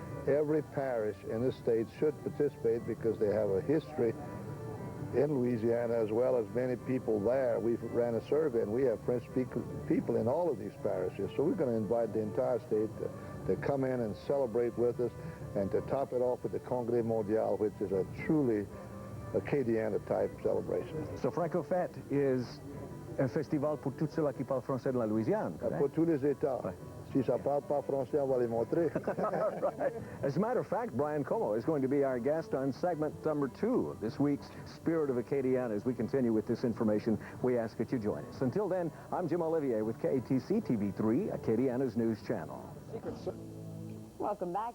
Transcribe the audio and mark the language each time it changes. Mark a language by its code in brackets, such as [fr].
[en] Every parish in the state should participate because they have a history in Louisiana as well as many people there. We've ran a survey and we have French-speaking people in all of these parishes. So we're going to invite the entire state to come in and celebrate with us and to top it off with the Congrès Mondial, which is a truly Acadiana type celebration. So Franco Fete is [fr] un festival pour tous ceux-là qui parlent français de la Louisiane. Pour tous les États. Ouais. Si ça parle pas français, on va les montrer. [en] Right. As a matter of fact, Brian Comeaux is going to be our guest on segment number 2 of this week's Spirit of Acadiana. As we continue with this information, we ask that you join us. Until then, I'm Jim Olivier with KATC TV3, Acadiana's news channel. Welcome back.